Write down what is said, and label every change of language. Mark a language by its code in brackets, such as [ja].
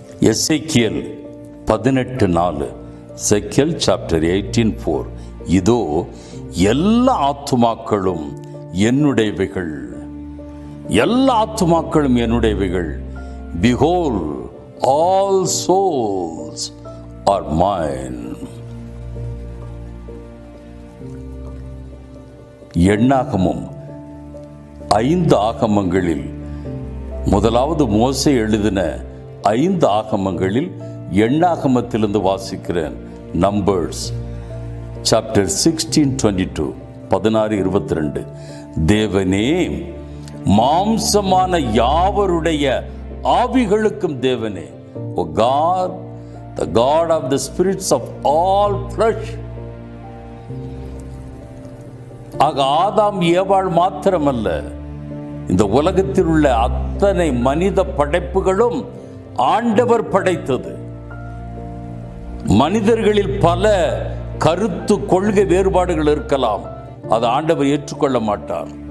[ta] எசேக்கியேல் 18:4, எசேக்கியேல் chapter 18:4, இதோ எல்லா ஆத்துமாக்களும் என்னுடையவைகள், எல்லா ஆத்துமாக்களும் என்னுடையவைகள். [en] Behold, all souls are mine. [ta] எண்ணாகமும் 5 ஆகமங்களில், முதலாவது மோசே எழுதின 5 ஆகமங்களில் எண்ணாகமத்திலிருந்து வாசிக்கிறேன். [en] Numbers chapter 16:22, 16:22. [ta] தேவனே, மாம்சமான யாவருடைய ஆவிகளுக்கும் தேவனே, [en] O God, the God of the spirits of all flesh. [ta] ஆக ஆதாம் ஏவாள் மாத்திரமல்ல, இந்த உலகத்தில் உள்ள அத்தனை மனித படைப்புகளும் ஆண்டவர் படைத்தது. மனிதர்களில் பல கருத்து கொள்கை வேறுபாடுகள் இருக்கலாம், அதை ஆண்டவர் ஏற்றுக்கொள்ள மாட்டார்.